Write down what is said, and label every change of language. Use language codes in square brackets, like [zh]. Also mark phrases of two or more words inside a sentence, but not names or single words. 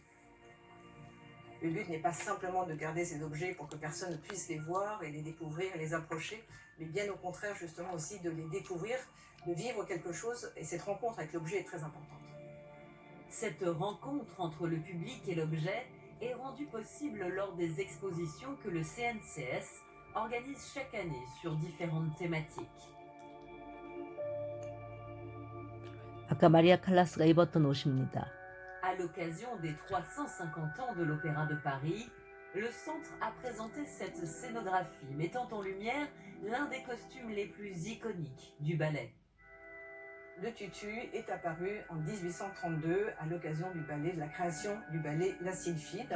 [fr] Le but n'est pas simplement de garder ces objets pour que personne ne puisse les voir et les découvrir et les approcher, mais bien au contraire, justement, aussi de les découvrir, de vivre quelque chose, et cette rencontre avec l'objet est très importante. Cette rencontre entre le public et l'objet est rendue possible lors des expositions que le CNCS organise chaque année sur différentes thématiques. [ko] 아까 마리아 칼라스가 입었던 옷입니다. [fr] À l'occasion des 350 ans de l'Opéra de Paris, le centre a présenté cette scénographie mettant en lumière l'un des costumes les plus iconiques du ballet. Le tutu est apparu en 1832 à l'occasion du ballet, de la création du ballet La Sylphide.